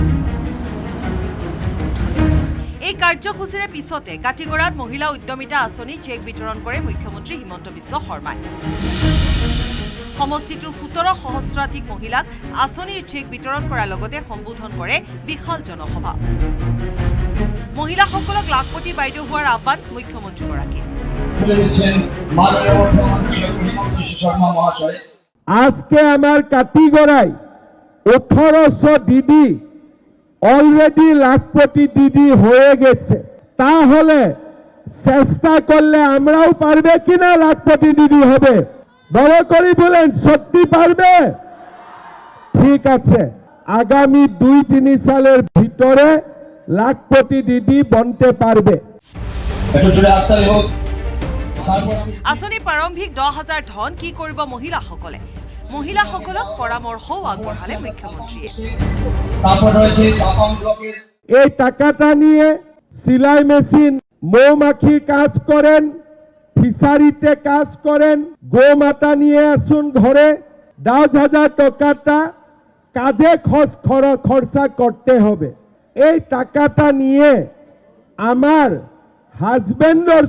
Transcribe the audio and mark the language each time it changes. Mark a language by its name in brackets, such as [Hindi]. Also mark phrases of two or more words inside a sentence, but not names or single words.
[Assamese] এই কাৰ্যসূচীৰে পিছতে কাটিগড়াত মহিলা উদ্যমিতা আঁচনি চেক বিতৰণ কৰে মুখ্যমন্ত্ৰী হিমন্ত বিশ্ব শৰ্মাই সমষ্টিটোৰ 17 সহস্ৰাধিক মহিলাক আঁচনিৰ চেক বিতৰণ কৰাৰ লগতে সম্বোধন কৰে বিশাল জনসভা মহিলাসকলক লাখপতি বাইদেউ হোৱাৰ আহ্বান মুখ্যমন্ত্ৰীগৰাকীৰ [Bangla] আজকে আমার কাটিগড়ায় 1800 দিদি অলরেডি লাখপতি দিদি হয়ে গেছে তাহলে চেষ্টা করলে আমরাও পারবে কিনা লাখপতি দিদি হবে বড় করে বলেন সত্যি পারবে ঠিক আছে আগামী 2-3 সালের ভিতরে লাখপতি দিদি বনতে পারবে [Assamese] আঁচনি প্ৰাৰম্ভিক 10,000 ধন কি কৰিব মহিলাসকলক পৰামৰ্শও আগবঢ়ালে মুখ্যমন্ত্ৰীয়ে [Bangla] এই টাকাটা নিয়ে সেলাই মেশিন মৌমাখির কাজ করেন ফিশারিতে কাজ করেন গোমাতা নিয়ে আসুন ঘরে 10,000 টাকাটা কাজে খরচা করতে হবে এই টাকাটা নিয়ে আমার হাজবেন্ডর